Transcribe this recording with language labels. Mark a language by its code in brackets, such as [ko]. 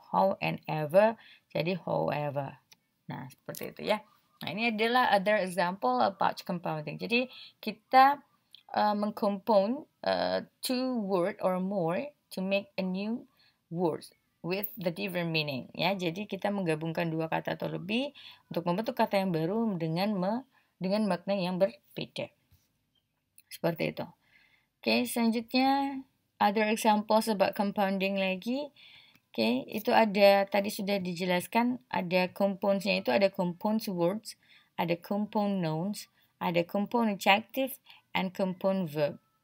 [en] How and ever jadi however. [id] Nah, seperti itu ya. Nah, ini adalah [en] other example about compounding. [id] Jadi, kita mengcompone [en] two word or more to make a new word with the different meaning. [id] Ya, jadi kita menggabungkan dua kata atau lebih untuk membentuk kata yang baru dengan makna yang berbeda. Seperti itu. Oke, selanjutnya [en] other examples about compounding [id] lagi. Oke, itu ada tadi sudah dijelaskan, ada compounds-nya itu ada compound words, ada compound nouns, ada compound adjective, and compound verb.